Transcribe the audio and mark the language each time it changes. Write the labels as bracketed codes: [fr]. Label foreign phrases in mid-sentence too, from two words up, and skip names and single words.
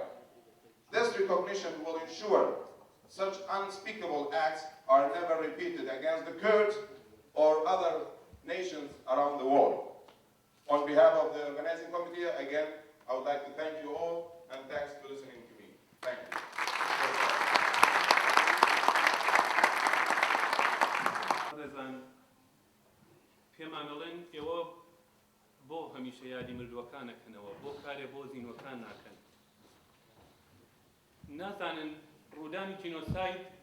[en] This recognition will ensure such unspeakable acts are never repeated against the Kurds or other nations around the world. On behalf of the organizing committee, again, I would like to thank you all, and thanks for listening to me. Thank you. [ckb] پێمانەڵێن ئێوە بۆ هەمیشە یادی مردووەکانەکەنەوە بۆ کارێ بۆ زینوەکان ناکەن نازانن ڕوودانی جینۆساید